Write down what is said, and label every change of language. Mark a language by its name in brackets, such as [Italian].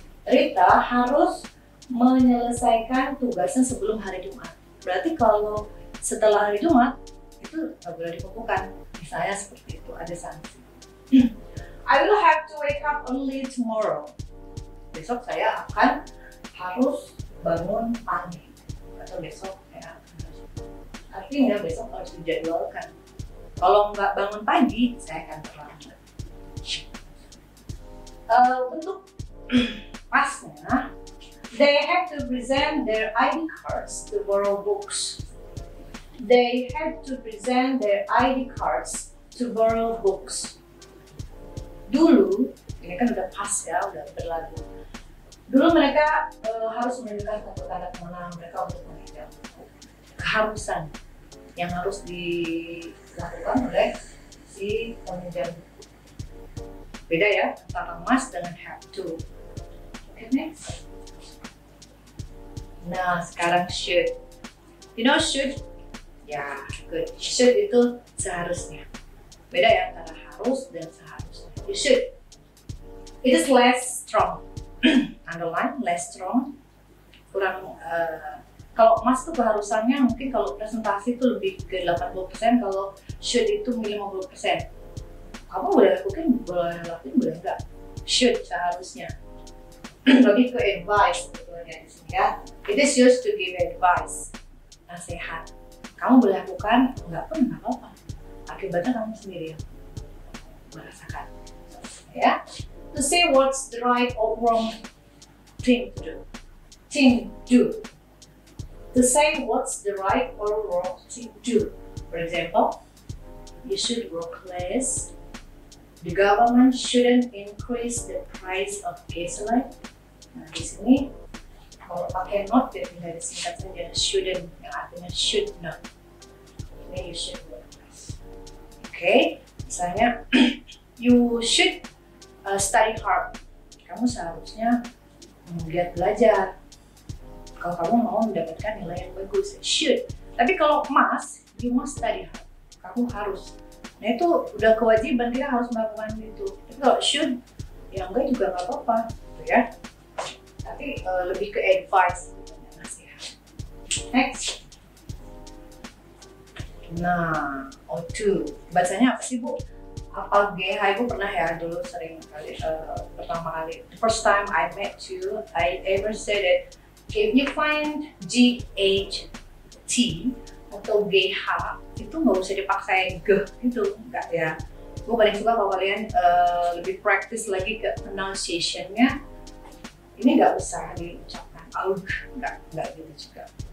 [Indonesian] Rita harus menyelesaikan tugasnya sebelum hari Jumat. Berarti kalau setelah hari Jumat, itu nggak boleh dikumpulkan. Misalnya seperti itu, ada sanksi. [English] I will have to wake up early tomorrow. [Indonesian] Besok saya akan harus bangun pagi. Atau besok ya. Artinya besok harus dijadwalkan. Kalau nggak bangun pagi, saya akan terlambat. Untuk pasnya, [English] they have to present their ID cards to borrow books. They have to present their ID cards to borrow books. [Indonesian] Dulu, ini kan udah pas ya, udah berlalu. Dulu mereka harus menunjukkan satu tanda kemenangan mereka untuk meminjam buku. Keharusan yang harus dilakukan oleh si peminjam buku. Beda ya antara must dengan have to. [English] Okay, next. Nah, sekarang should. You know should? Ya, good. [Indonesian] Should itu seharusnya. Beda ya antara harus dan seharusnya. [English] You should. It is less strong. Underline, less strong. [Indonesian] Kurang kalau must itu keharusannya mungkin kalau presentasi itu lebih ke 80%, kalau should itu 50%. Kamu boleh lakuin, boleh enggak? Should seharusnya. [English] Lebih ke advice [Indonesian] sebetulnya. di sini ya. [English] It is used to give advice, nasihat. [Indonesian] Kamu boleh lakukan, nggak pun nggak apa-apa. Akibatnya kamu sendiri yang merasakan. [English] Ya, to say what's the right or wrong thing to do. To say what's the right or wrong thing to do. For example, you should work less. The government shouldn't increase the price of gasoline. [Indonesian] Nah, di sini kalau pakai not ya tinggal disingkat saja shouldn't, yang artinya should not. [English] Ini you should work less. Okay, misalnya you should study hard. [Indonesian] Kamu seharusnya giat belajar. Kalau kamu mau mendapatkan nilai yang bagus, should. Tapi kalau [English] must, you must study hard. [Indonesian] Kamu harus. Nah itu udah kewajiban, kita harus melakukan itu. Tapi kalau should, ya enggak juga nggak apa-apa, gitu ya. Tapi lebih ke advice, nasihat. Next. Nah, O2. Bacanya apa sih, Bu? Apa GH? Ibu pernah ya dulu sering kali, pertama kali. [English] The first time I met you, I ever said it. If you find GHT [Indonesian] atau GH itu nggak usah dipaksain G gitu, enggak ya. Gue paling suka kalau kalian lebih praktis lagi ke pronunciation-nya. Ini nggak usah diucapkan aug, nggak gitu juga.